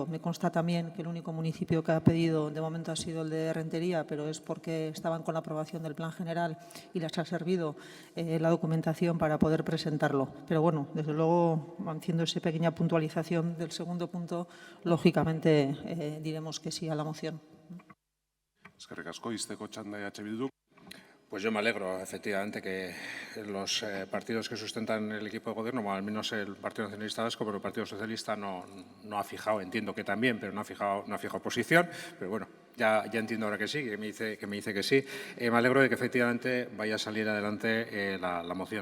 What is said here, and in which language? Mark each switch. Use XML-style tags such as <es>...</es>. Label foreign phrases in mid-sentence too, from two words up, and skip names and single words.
<es>Me consta también que el único municipio que ha pedido de momento ha sido el de Rentería, pero es porque estaban con la aprobación del Plan General y les ha servido la documentación para poder presentarlo. Pero bueno, desde luego, haciendo esa pequeña puntualización del segundo punto, lógicamente diremos que sí a la moción.</es> <eu>Eskerrik asko, izteko txanda EH Bildu.</eu> <es>Pues yo me alegro, efectivamente, que los partidos que sustentan el equipo de gobierno, bueno, al menos el Partido Nacionalista Vasco, pero el Partido Socialista no ha fijado, entiendo que también, pero no ha fijado posición. Pero bueno, ya entiendo ahora que sí, que me dice que sí. Me alegro de que efectivamente vaya a salir adelante la moción.</es>